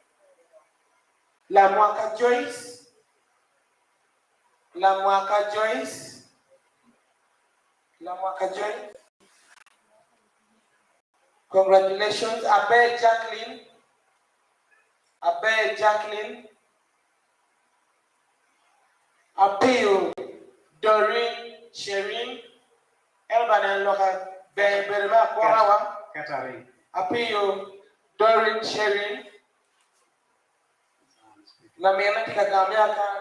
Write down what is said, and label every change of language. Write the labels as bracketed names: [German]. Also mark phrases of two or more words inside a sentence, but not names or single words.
[English] Lamwaka Joyce. Lamwaka Joyce. Lamwaka Joyce. Congratulations. Abe Jacqueline. Abe Jacqueline. Appeal Doreen Sherin. Everybody and look at Berima Korawa. Catherine. Appeal Doreen Sherin. Lamena Kagamia.